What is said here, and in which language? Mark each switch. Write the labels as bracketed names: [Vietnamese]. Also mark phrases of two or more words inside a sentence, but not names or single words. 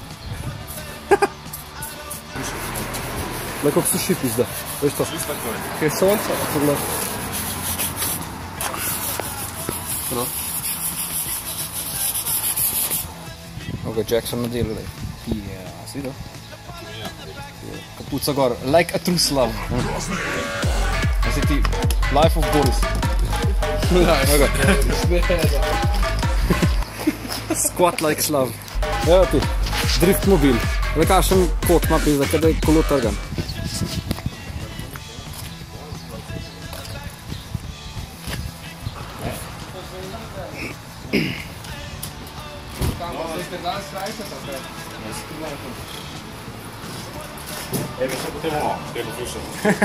[Slovenian] Le kako suši pizda, veš to? Čisto tako je. Kaj je sonce? Pogled. No. Evo ga Jackson nadelali. Ja, si videl? Kapuca gor, [English] like a true slav. [Slovenian] Zdaj ti, [English] life of Boris. [Slovenian] Evo ga. [English] Squat like slav. [Slovenian] Evo ti, drift mobil. Le kakšen kot ima pizda, kada je kolo trgan. Evo se potem ovo, kaj bo frišen.